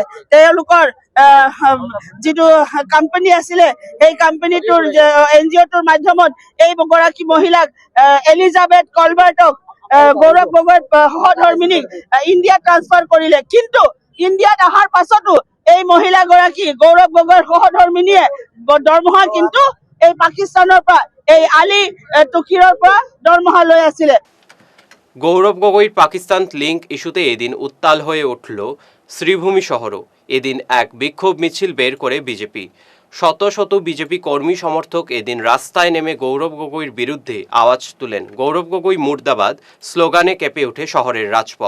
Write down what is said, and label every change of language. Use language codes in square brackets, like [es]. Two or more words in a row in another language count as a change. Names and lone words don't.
[as] তেওঁলোকৰ যিটো কোম্পানী আছিলে সেই কোম্পানীটোৰ NGOটোৰ মাধ্যমত এই গৰাকী মহিলাক এলিজাবেথ কলবাৰ্টক গৌৰৱ গগৈৰ সহধৰ্মিনীক ইণ্ডিয়াত ট্ৰান্সফাৰ কৰিলে। কিন্তু ইণ্ডিয়াত অহাৰ পাছতো এই মহিলাগৰাকী গৌৰৱ গগৈৰ সহধৰ্মিনীয়ে দৰমহা কিন্তু এই পাকিস্তানৰ পৰা, এই আলী টুকিৰৰ পৰা দৰমহা লৈ আছিলে। [bn] গৌরব গগৈর পাকিস্তান [en] link issue [bn] এদিন উত্তাল হয়ে উঠল শ্রীভূমি শহরও। এদিন এক বিক্ষোভ মিছিল বের করে বিজেপি। শত শত বিজেপি কর্মী সমর্থক এদিন রাস্তায় নেমে গৌরব গগৈর বিরুদ্ধে আওয়াজ তুলেন। গৌরব গগৈ মুর্দাবাদ স্লোগানে কেঁপে ওঠে শহরের রাজপথ।